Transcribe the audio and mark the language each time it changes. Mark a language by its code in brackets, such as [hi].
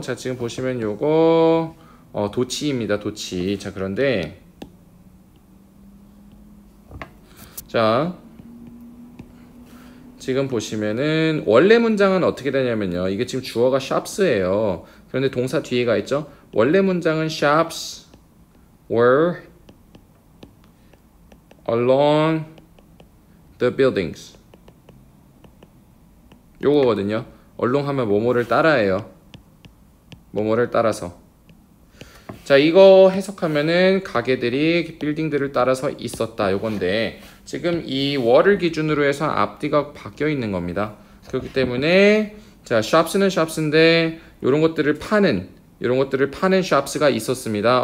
[ko] 자, 지금 보시면 요거 도치입니다. 도치. 자, 그런데 자, 지금 보시면은 원래 문장은 어떻게 되냐면요. 이게 지금 주어가 shops예요. 그런데 동사 뒤에가 있죠. 원래 문장은 [en] shops were along the buildings. [ko] 요거거든요. 얼롱하면 뭐뭐를 따라해요. 뭐뭐를 따라서. 자, 이거 해석하면은 가게들이 빌딩들을 따라서 있었다 요건데 지금 이 월을 기준으로 해서 앞뒤가 바뀌어 있는 겁니다. 그렇기 때문에 자, shops는 shops인데 이런 것들을 파는 shops가 있었습니다.